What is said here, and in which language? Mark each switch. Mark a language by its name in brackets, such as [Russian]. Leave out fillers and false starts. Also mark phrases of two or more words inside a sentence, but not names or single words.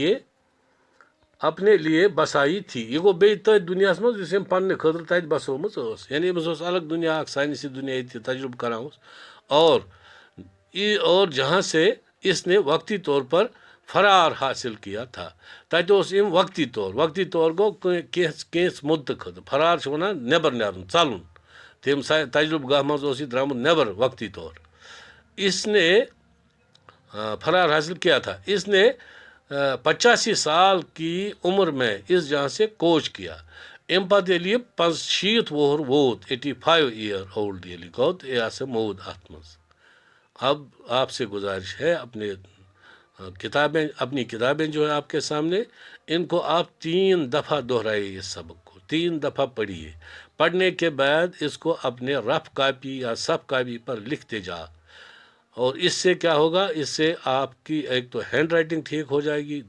[Urdu] لیے بسائی تھی [Kashmiri] یہ گوٚو بیٚیہِ تٔتھۍ دُنیاہس منٛز یُس أمۍ پننہِ خٲطرٕ تتہِ بسٲومٕژ ٲس یعنی أمِس اوس الگ دُنیا اکھ سائنسی دُنیا ییٚتہِ یہِ تجربہ کران اوس [Urdu] اور جہاں سے اس نے وقتی طور پر فرار حاصل کیا تھا [Kashmiri] تتہِ اوس أمۍ وقتی طور گوٚو کینٛژھ مُدتہٕ خٲطرٕ فرار چھِ ونان نٮ۪بر نیرُن ژلُن تمہِ تجربہ گاہ منٛز اوس یہِ درٛامُت نٮ۪بر [Urdu] وقتی طور اس نے فرار حاصل کیا تھا اس نے 85 سال کی عمر میں اس جہاں سے کوچ کیا [Kashmiri] امہِ پتہٕ ییٚلہِ یہِ 65 وُہر ووت 85 [English] year old [Kashmiri] ییٚلہِ گوٚو تہٕ یہِ ہسا موٗد اتھ منٛز [Urdu] اب آپ سے گزارش ہے اپنی کتابیں جو ہے آپ کے سامنے ان کو آپ 3 دفعہ دہرائیے اس سبق کو 3 دفعہ پڑھیے پڑھنے کے بعد اس کو اپنے [English] rough copy [Urdu] یا [English] fair copy [Urdu] پر لکھتے جا اور اس سے کیا ہوگا اس سے آپ کی ایک تو [English] hand writing [Urdu] ٹھیک ہو جائے گی